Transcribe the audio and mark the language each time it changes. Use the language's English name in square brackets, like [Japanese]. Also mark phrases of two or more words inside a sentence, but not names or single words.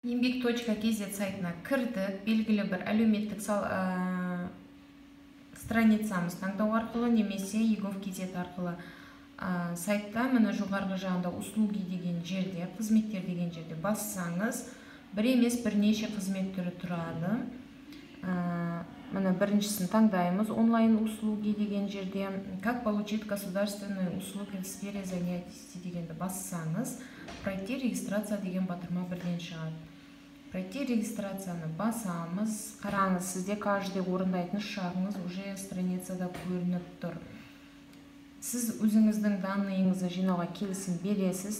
[Kazakh] Еңбек.kz сайтына кірдік. Белгілі бір әлеуметтік страницамыз таңдау арқылы немесе егов.kz арқылы сайтта міне жоғарғы жағында услуги деген жерде, қызметтер деген жерде бассаңыз, бір емес бірнеше қызмет түрі тұрады. Міне біріншісін таңдаймыз. Онлайн услуги деген жерде [Russian] как получить государственные услуги в сфере занятости [Kazakh] дегенді бассаңыз, [Russian] пройти регистрация [Kazakh] деген батырма бірден шығады. [Russian] Пройти регистрацияны [Kazakh] басамыз. Қараңыз, сізде каждый орындайтын шағыңыз уже страницада көрініп тұр. Сіз өзіңіздің данныйыңызды жинауға келісім бересіз.